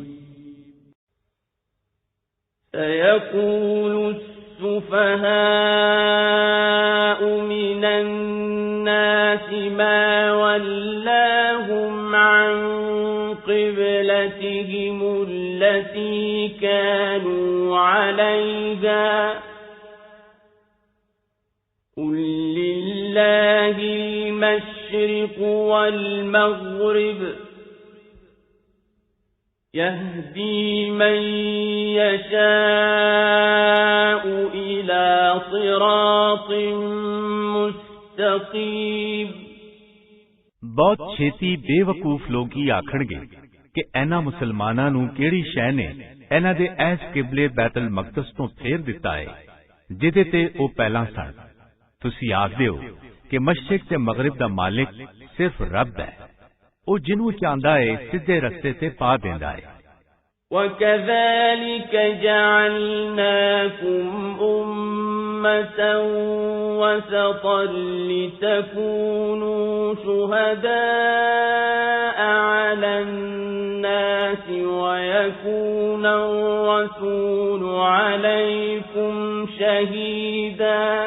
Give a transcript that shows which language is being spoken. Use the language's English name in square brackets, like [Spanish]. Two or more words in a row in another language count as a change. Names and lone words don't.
[Arabic] سيقول السفهاء من الناس ما ولاهم عن قبلتهم التي كانوا عليها قل لله المشرق والمغرب يهدي من يشاء إلى صراط مستقيم। [Punjabi] ਬਹੁਤ ਛੇਤੀ ਬੇਵਕੂਫ਼ ਲੋਕ ਹੀ ਆਖਣਗੇ ਕਿ ਇਨ੍ਹਾਂ ਮੁਸਲਮਾਨਾਂ ਨੂੰ ਕਿਹੜੀ ਸ਼ੈ ਨੇ ਇਨ੍ਹਾਂ ਦੇ ਐਸ ਕਿਬਲੇ ਬੈਤੁਲ ਮਕ਼ਦਸ ਤੋਂ ਫੇਰ ਦਿੱਤਾ ਹੈ ਜਿਹਦੇ ਤੇ ਓ ਪਹਿਲਾਂ ਸਨ। ਤੁਸੀਂ ਆਖਦੇ ਹੋ ਕਿ ਮਸ਼ਰਿਕ ਤੇ ਮਗ਼ਰਿਬ ਦਾ ਮਾਲਿਕ ਸਿਰਫ਼ ਰੱਬ ਹੈ, ਓ ਜਿਹਨੂੰ ਚਾਹੁੰਦਾ ਹੈ ਸਿੱਧੇ ਰਸਤੇ ਤੇ ਪਾ ਦੇਂਦਾ ਹੈ। [Arabic] وَكَذَلِكَ جَعَلْنَاكُمْ أُمَّةً وَسَطًا لِتَكُونُوا شُهَدَاءَ عَلَى النَّاسِ وَيَكُونَ الرَّسُولُ عَلَيْكُمْ شَهِيدًا